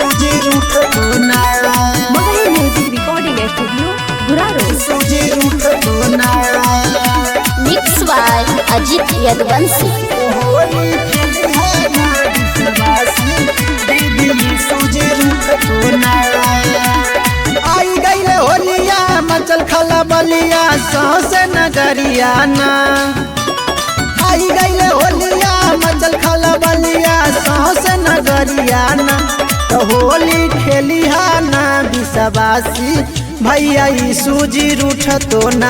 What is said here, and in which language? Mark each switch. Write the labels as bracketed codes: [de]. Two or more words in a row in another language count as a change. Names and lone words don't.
[en] Magali Music Recording Studio, Guraro. Mixed by Ajit Yadvansi. [bho] आई गई होलिया मचल खला बलिया सौसे नगरिया ना। आई गई होलिया मचल खला बलिया सौसे नगरिया ना। तो होली खेलिहा ना विश्वासी भैया सूजी रूठ तो ना।